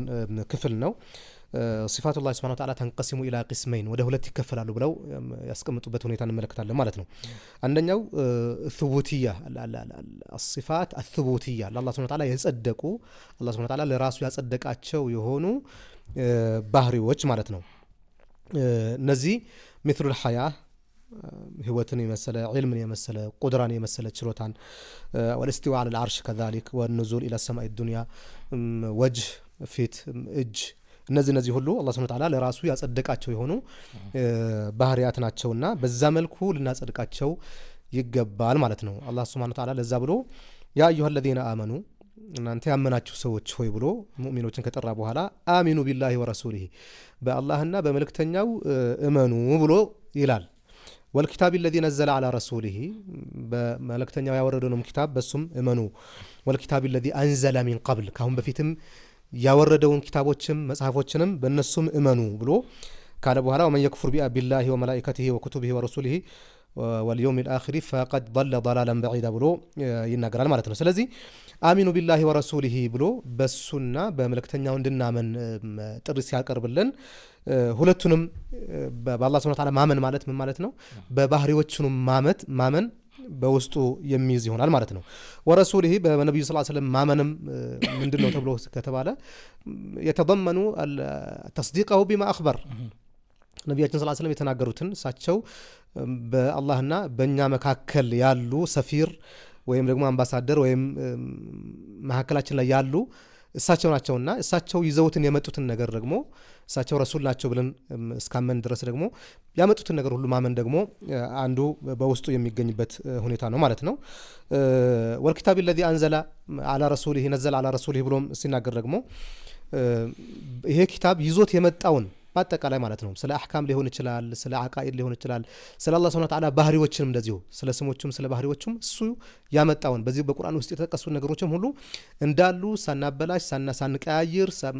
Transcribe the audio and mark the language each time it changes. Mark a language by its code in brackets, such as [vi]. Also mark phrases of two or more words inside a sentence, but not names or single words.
[am] ክፍል ነው። [ar] صفات الله سبحانه وتعالى تنقسم إلى قسمين [am] ወደ ሁለት ይከፈላሉ ብለው ያስቀምጡበት ሁኔታ እንመለከታለን ማለት ነው። አንደኛው ሱቡቲያ [ar] الصفات الثبوتية [am] ለአላህ [ar] سبحانه وتعالى [am] የጸደቁ አላህ [ar] سبحانه وتعالى [am] ለራሱ ያጸደቃቸው የሆኑ ባህሪዎች ማለት ነው። እነዚህ [ar] مثل الحياة [am] ህይወትን የመሰለ ዒልምን የመሰለ ቁድራን የመሰለ ችሎታን [ar] والاستواء على العرش كذلك والنزول الى السماء الدنيا وجه [am] ፊት እጅ እነዚህ ሁሉ አላህ [ar] سبحانه وتعالى [am] ለራሱ ያጸደቃቸው የሆኑ ባህሪያት ናቸውና በዛ መልኩ ልናጸድቃቸው ይገባል ማለት ነው። አላህ [ar] سبحانه وتعالى [am] ለዛ ብሎ [ar] يا أيها الذين آمنوا [am] እናንተ ያመናችሁ ሰዎች ሆይ ብሎ ሙእሚኖችን ከጠራ በኋላ [ar] آمنوا بالله ورسوله [am] በአላህና በመልእክተኛው እመኑ ብሎ ይላል። [ar] والكتاب الذي نزل على رسوله [am] በመልእክተኛው ያወረደውን ኪታብ በሱም እመኑ። [ar] والكتاب الذي أنزل من قبل [am] ካሁን በፊትም ያወረደውን ኪታቦችም መጽሐፎችንም በእነሱም እመኑ ብሎ ካለ በኋላ [ar] ومن يكفر بالله وملائكته وكتبه ورسله واليوم الآخر فقد ضل ضلالا بعيدا [am] ብሎ ይናገራል ማለት ነው። ስለዚህ [ar] آمنوا بالله ورسوله [am] ብሎ በሱና በመልእክተኛው እንድናመን ጥሪ ሲያቀርብልን ሁለቱንም በአላህ [ar] سبحانه وتعالى [am] ማመን ማለት ምን ማለት ነው? በባህሪዎቹንም ማመን በውስጡ የሚይዝ ይሆናል ማለት ነው። ወረሱሊሂ በነብዩ [ar] صلى الله عليه وسلم [am] ማመንም ምንድነው ተብሎ ከተባለ [ar] يتضمن تصديقه بما أخبر [am] ነብያችን [ar] صلى الله عليه وسلم [am] የተናገሩትን እሳቸው በአላህና በእኛ መካከል ያሉ ሰፊር ወይም ደግሞ አምባሳደር ወይም መካከላችን ላይ ያሉ እሳቸው ናቸውና እሳቸው ይዘውትን የመጡትን ነገር ደግሞ እሳቸው ረሱል ናቸው ብለን እስካመን ድረስ ደግሞ ያመጡትን ነገር ሁሉ ማመን ደግሞ አንዱ በውስጡ የሚገኝበት ሁኔታ ነው ማለት ነው። [ar] والكتاب الذي انزل على رسوله نزل على رسوله [am] ብሎም ሲናገር ደግሞ ይሄ ኪታብ ይዞት የመጣውን በአጠቃላይ ማለት ነው ስለ አህካም ሊሆን ይችላል፣ ስለ አቃኢድ ሊሆን ይችላል፣ ስለ አላህ [ar] سبحانه وتعالى [am] ባህሪዎችንም እንደዚሁ ስለ ስሞችም ስለ ባህሪዎችም እሱ ያመጣውን በዚህ በቁርአን ውስጥ የተጠቀሱ ነገሮችም ሁሉ እንዳሉ ሳናበላሽ ሳንቀያይር